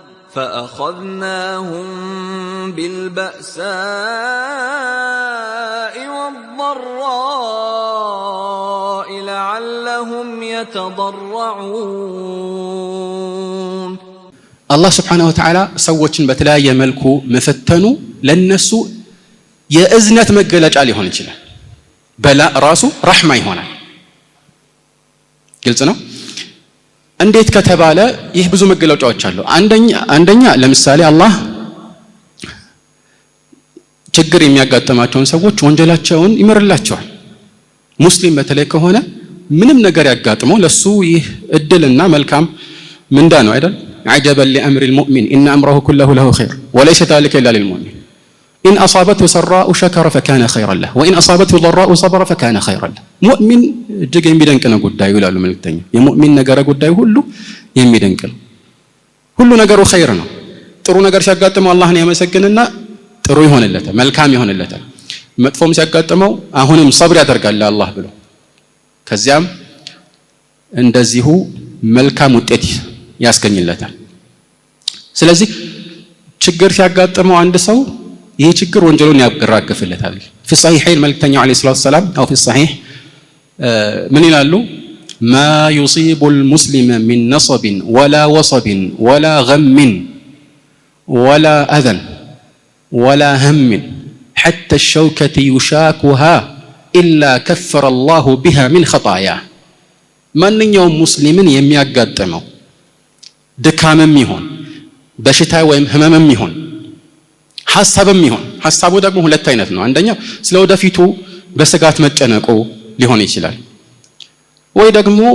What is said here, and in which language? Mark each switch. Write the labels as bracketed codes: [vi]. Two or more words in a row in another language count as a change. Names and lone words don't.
[ar] فأخذناهم بالبأساء والضراء لعلهم يتضرعون الله سبحانه وتعالى [am] ሰዎችን በተለያየ መልኩ መፈተኑ ለነሱ የእዝነት መገለጫ ሊሆን ይችላል። በላ ራሱ ረህማ ይሆናል። ግልጽ ነው። እንዴት ከተባለ ይህ ብዙ መገለጫዎች አሉ። አንደኛ ለምሳሌ አላህ ችግር የሚያጋጥማቸውን ሰዎች ወንጀላቸውን ይምርላቸዋል። ሙስሊም በተለይ ከሆነ ምንም ነገር ያጋጥመው ለሱ ይህ እድልና መልካም ምንዳ ነው አይደል? [ar] عجبا لأمر المؤمن إن أمره كله له خير وليس ذلك إلا للمؤمن إن أصابته سراء شكر فكان خيرا له وإن أصابته ضراء صبر فكان خيرا له مؤمن [am] እጅግ የሚደንቅ ነው ጉዳዩ ይላሉ መልእክተኛ። የሙእሚን ነገር ጉዳዩ ሁሉ የሚደንቅ ነው። ሁሉ ነገሩ ኸይር ነው። ጥሩ ነገር ሲያጋጥመው አላህን ያመሰግንና ጥሩ ይሆንለታል፣ መልካም ይሆንለታል። መጥፎም ሲያጋጥመው አሁንም ሰብር ያደርጋል ለአላህ ብሎ ከዚያም እንደዚሁ መልካም ውጤት ያስገኝለታል። ስለዚህ ችግር ሲያጋጥመው አንድ ሰው ይህ ችግር ወንጀሉን ያራግፍለታል። في [ar] الصحيحين መልእክተኛው عليه الصلاة والسلام أو في الصحيح من ይላሉ ما يصيب المسلم من نصب ولا وصب ولا غم ولا أذى ولا هم حتى الشوكة يشاكها إلا كفر الله بها من خطاياه [am] ማንኛውም ሙስሊምን የሚያጋጥመው ድካምም ይሁን በሽታ ወይም ህመምም ይሁን ሐሳብም ይሁን ሐሳቡ ደግሞ ሁለት አይነት ነው። አንደኛው ስለወደፊቱ በስጋት መጨነቁ ሊሆን ይችላል፣ ወይ ደግሞ